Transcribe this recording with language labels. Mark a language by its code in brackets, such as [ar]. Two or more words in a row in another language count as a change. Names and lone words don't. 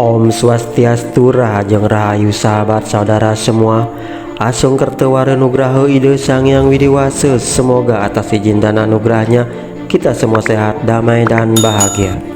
[ban] Om Swastiastu, Rahajeng Rahayu [id] sahabat saudara semua. [ban] Asung kertewara nugraha ide Sang Hyang Widiwasa. [id] Semoga atas izin dan anugerahnya kita semua sehat, damai dan bahagia.